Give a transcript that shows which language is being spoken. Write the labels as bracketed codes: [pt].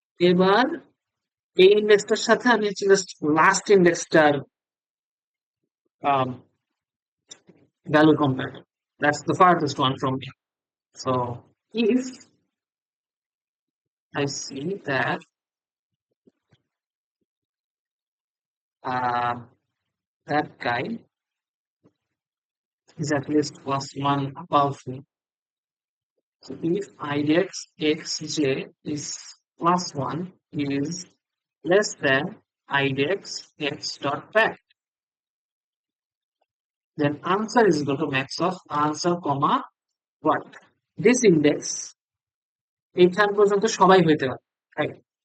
[bn] এবার এই ইন্ডেক্সটার সাথে আমি হচ্ছে just last ইন্ডেক্সটার value compare, [en] That's the farthest one from me. So if I see that uh, that guy is at least plus one above me. So if idx xj is plus one is less than idx x dot back, then answer is equal to max of answer comma what? This index [bn] এইখান পর্যন্ত সবাই হইতে পারে, right?